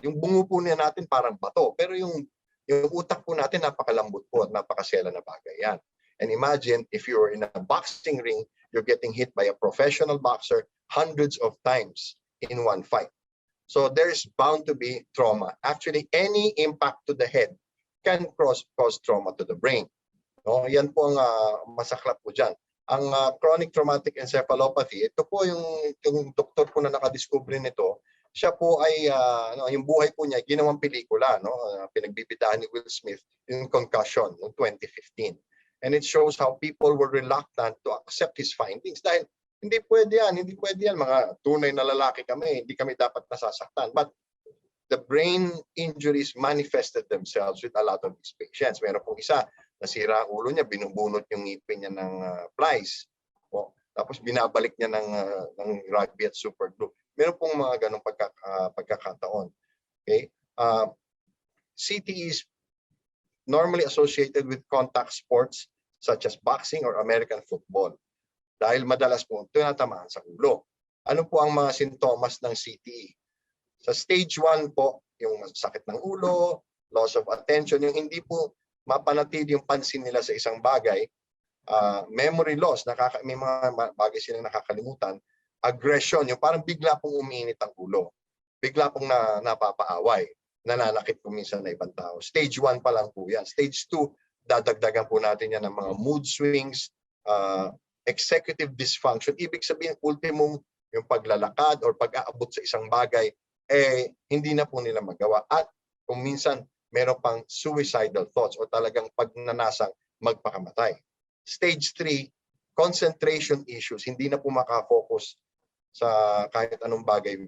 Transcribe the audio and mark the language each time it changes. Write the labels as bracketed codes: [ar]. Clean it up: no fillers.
[tl] Yung bungo po niya natin parang bato, pero yung utak po natin napakalambot po at napakasela na bagay yan. [en] And imagine if you're in a boxing ring, you're getting hit by a professional boxer hundreds of times in one fight. So there's bound to be trauma. Actually, any impact to the head can cause trauma to the brain. [tl] No, yan po ang masaklap po dyan. Ang chronic traumatic encephalopathy, ito po yung doktor po na nakadiscover nito, siya po ay, yung buhay po niya, ginawang pelikula, no? Pinagbibidahan ni Will Smith, yung Concussion, noong 2015. [en] And it shows how people were reluctant to accept his findings. [tl] Dahil hindi pwede yan, mga tunay na lalaki kami, hindi kami dapat nasasaktan. [en] But the brain injuries manifested themselves with a lot of these patients. [tl] Meron pong isa, nasira ang ulo niya, binubunot yung ngipin niya ng plies. O, tapos binabalik niya ng rugby at super glue. Meron pong mga ganong pagkakataon. [en] Okay? CTE is normally associated with contact sports such as boxing or American football. [tl] Dahil madalas po tinatamaan sa ulo. Ano po ang mga sintomas ng CTE? Sa stage 1 po, yung sakit ng ulo, [en] loss of attention, [tl] yung hindi po mapanatili yung pansin nila sa isang bagay, [en] memory loss, [tl] may mga bagay silang nakakalimutan, [en] aggression, [tl] yung parang bigla pong umiinit ang ulo, bigla pong napapaaway, nananakit po minsan na ibang tao. Stage 1 pa lang po yan. Stage 2, dadagdagan po natin yan ng mga [en] mood swings, executive dysfunction. [tl] Ibig sabihin, ultimong yung paglalakad or pag-aabot sa isang bagay, hindi na po nila magawa. At kung minsan, meron pang suicidal thoughts o talagang pagnanasang magpakamatay. [en] Stage 3, concentration issues. [tl] Hindi na po makafocus sa kahit anong bagay.